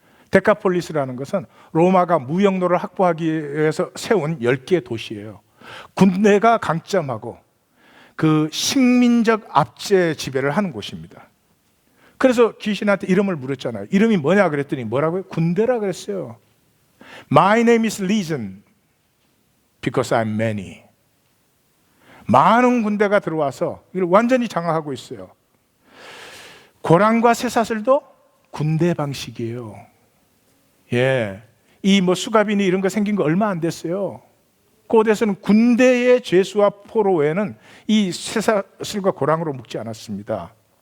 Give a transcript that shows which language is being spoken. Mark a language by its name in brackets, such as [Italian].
[Korean] 데카폴리스라는 것은 로마가 무역로를 확보하기 위해서 세운 10개의 도시예요. 군대가 강점하고 그 식민적 압제 지배를 하는 곳입니다. 그래서 귀신한테 이름을 물었잖아요. 이름이 뭐냐 그랬더니 뭐라고요? 군대라 그랬어요. [English] My name is Legion because I'm many. [Korean] 많은 군대가 들어와서 이걸 완전히 장악하고 있어요. 고랑과 쇠사슬도 군대 방식이에요. 예, 이 뭐 수갑이니 이런 거 생긴 거 얼마 안 됐어요. 고대에서는 군대의 죄수와 포로 외에는 이 쇠사슬과 고랑으로 묶지 않았습니다.